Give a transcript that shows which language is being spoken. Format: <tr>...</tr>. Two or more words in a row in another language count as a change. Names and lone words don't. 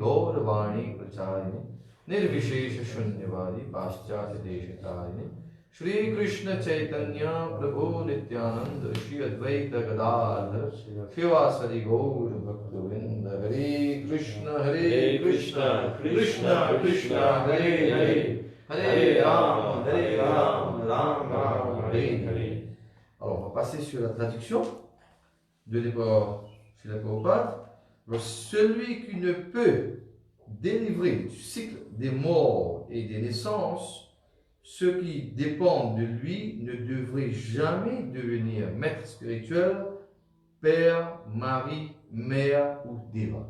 <sa>Gauravani Pracharine Nirvishesha Shunyavadi Paschatya Deshatarini Shri Krishna Chaitanya Prabhu Nityananda Shri Advaita Gadadhar Shivasari Gaur Bhaktavinda Hare Krishna Krishna Krishna Hare Hare Hare Ram Ram Ram Hare Hare.</sa> <fr>Alors on va passer sur la traduction de l'épor Srila Prabhupada. Alors, celui qui ne peut délivrer du cycle des morts et des naissances, ceux qui dépendent de lui ne devraient jamais devenir maître spirituel, père, mari, mère ou déva.</fr>